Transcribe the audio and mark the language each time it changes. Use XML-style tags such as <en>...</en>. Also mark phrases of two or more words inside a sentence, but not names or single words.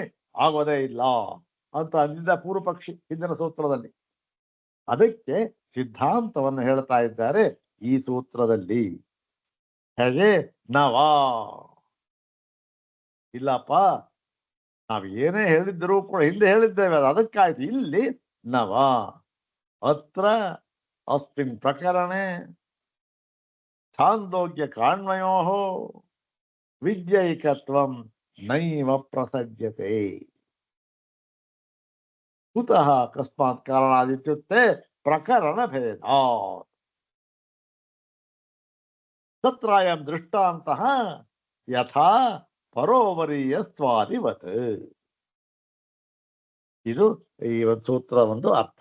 <kn>ಆಗೋದೇ ಇಲ್ಲ ಅಂತ ಅಂದಿದ್ದ ಪೂರ್ವ ಪಕ್ಷಿ ಹಿಂದಿನ ಸೂತ್ರದಲ್ಲಿ. ಅದಕ್ಕೆ ಸಿದ್ಧಾಂತವನ್ನು ಹೇಳ್ತಾ ಇದ್ದಾರೆ ಈ ಸೂತ್ರದಲ್ಲಿ. ಹೇಗೆ? ನವಾ ಇಲ್ಲಪ್ಪ, ನಾವ್ ಏನೇ ಹೇಳಿದ್ರು ಕೂಡ ಹಿಂದೆ ಹೇಳಿದ್ದೇವೆ, ಅದು ಅದಕ್ಕಾಯ್ತು.</kn> <sa>ಇಲ್ಲಿ ನವ ಅತ್ರ ಅಸ್ಮಿನ್ ಪ್ರಕರಣೆ ಛಾಂದೋಗ್ಯ ಕಾಣ್ಮಯೋ ವಿದ್ಯೈಕತ್ವಂ ನೈವ ಪ್ರಸಜ್ಯತೆ. ಕುತಃ ಅಕಸ್ಮಾತ್ ಕಾರಣಾದಿತ್ಯುಕ್ತೆ ಪ್ರಕರಣ ಭೇದ ತತ್ರಾಯಂ ದೃಷ್ಟಾಂತಃ ಯಥಾ ಪರೋವರೀಯಸ್ತ್ವಾದಿವತ್.</sa> <kn>ಇದು ಈ ಒಂದು ಸೂತ್ರ ಒಂದು ಅರ್ಥ.</kn>